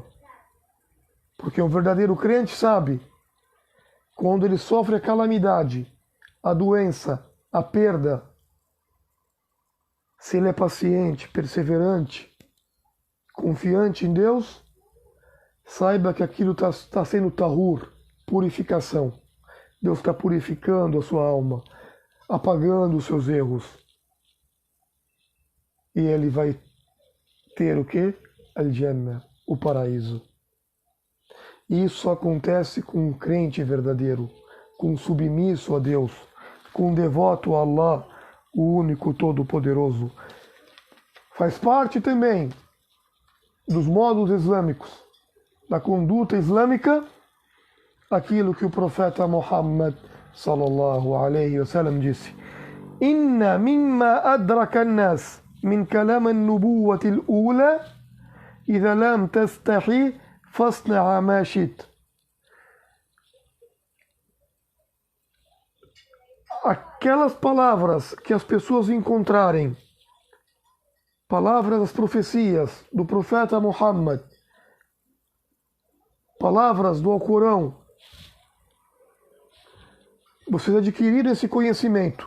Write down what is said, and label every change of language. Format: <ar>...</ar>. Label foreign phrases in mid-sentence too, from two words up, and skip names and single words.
<pt>Porque um verdadeiro crente sabe, quando ele sofre a calamidade, a doença, a perda, se ele é paciente, perseverante, confiante em Deus, saiba que aquilo está sendo tahur, purificação. Deus está purificando a sua alma, apagando os seus erros. E ele vai ter o quê?</pt> <ar>الجنة,</ar> <pt>o paraíso. E isso só acontece com um crente verdadeiro, com um submisso a Deus, com um devoto a Allah, o único todo-poderoso. Faz parte também dos modos islâmicos, da conduta islâmica, aquilo que o profeta Muhammad</pt> <ar>صلى الله عليه وسلم disse: إن مما أدرك الناس من كلام النبوة الأولى إذا لم تستحي فاصنع ما شئت.</ar> <pt>Aquelas palavras que as pessoas encontrarem, palavras das profecias do profeta Muhammad, palavras do Alcorão, vocês adquiriram esse conhecimento.</pt>